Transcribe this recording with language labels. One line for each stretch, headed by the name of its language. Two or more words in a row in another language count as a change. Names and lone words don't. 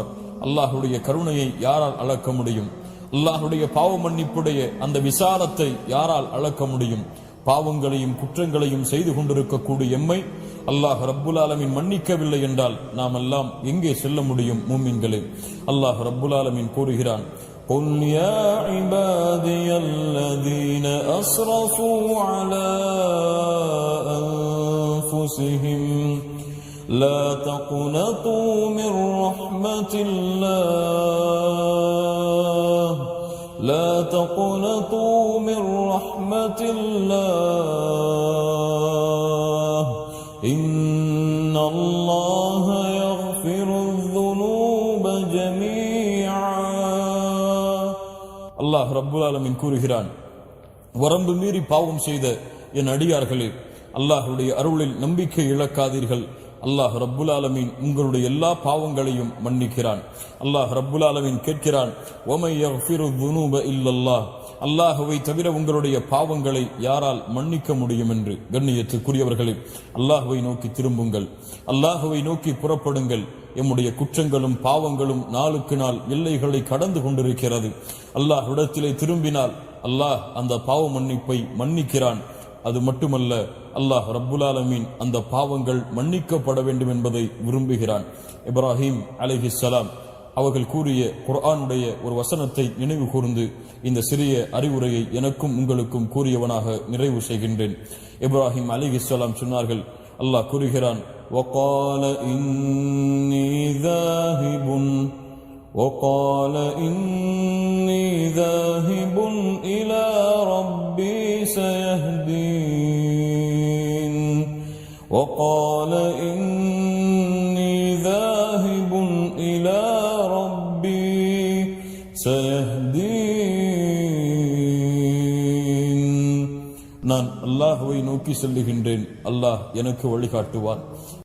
Tamil: அல்லாஹுடைய கருணையை யாரால் அளக்க முடியும்? அல்லாஹுடைய பாவ மன்னிப்புடைய அந்த விசாலத்தை யாரால் அளக்க முடியும்? பாவங்களையும் குற்றங்களையும் செய்து கொண்டிருக்கக்கூடிய எம்மை
Arabic: الله رب العالمين
Tamil: மன்னிக்கவில்லை என்றால் நாம் எல்லாம் எங்கே செல்ல முடியும்? மூமின்களே,
Arabic: الله رب العالمين
Tamil: கூறுகிறான்,
Arabic: قُلْ يَا عِبَادِيَ الَّذِينَ أَسْرَفُوا عَلَى أَنفُسِهِمْ لَا تَقْنَطُوا مِنْ رَحْمَةِ اللَّهِ لَا تَقْنَطُوا مِنْ رَحْمَةِ اللَّهِ إِنَّ اللَّهَ يَغْفِرُ الذُّنُوبَ جَمِيعًا. الله رب العالمين
Tamil: கூறுகிறான், வரம்பு மீறி பாவம் செய்த என் அடியார்களே, அல்லாஹ்வுடைய அருளில் நம்பிக்கை இழக்காதீர்கள்.
Arabic: الله رب العالمين
Tamil: உங்களுடைய எல்லா பாவங்களையும் மன்னிக்கிறான்.
Arabic: الله رب العالمين
Tamil: கேட்கிறான்,
Arabic: ومن يغفر ذنوب إلا الله,
Tamil: அல்லாஹ்வை தவிர உங்களுடைய பாவங்களை யாரால் மன்னிக்க முடியும் என்று. கண்ணியத்துக்குரியவர்களே, அல்லாஹ்வை நோக்கி திரும்புங்கள், அல்லாஹ்வை நோக்கி புறப்படுங்கள். எம்முடைய குற்றங்களும் பாவங்களும் நாளுக்கு நாள் எல்லைகளை கடந்து கொண்டிருக்கிறது. அல்லாஹ்விடத்திலே திரும்பினால் அல்லாஹ் அந்த பாவ மன்னிப்பை மன்னிக்கிறான். அது மட்டுமல்ல,
Arabic: الله رب العالمين
Tamil: அந்த பாவங்கள் மன்னிக்கப்பட வேண்டும் என்பதை விரும்புகிறான். இப்ராஹிம் அலைஹிஸ்ஸலாம் அவர்கள் கூறிய குர்ஆனுடைய ஒரு வசனத்தை நினைவு கூர்ந்து இந்த சிறிய அறிவுரையை எனக்கும் உங்களுக்கும் கூறியவனாக நிறைவு செய்கின்றேன். இப்ராஹிம் அலைஹிஸ்ஸலாம் சொன்னார்கள், அல்லாஹ் கூறுகிறான்
Arabic: وقال إني ذاهب إلى ربي سيهدين وقال إني ذاهب إلى ربي
Tamil: سيهدين நான் அல்லாஹ்வை நோக்கி செல்லுகின்றேன், அல்லாஹ் எனக்கு வழிகாட்டுவான்.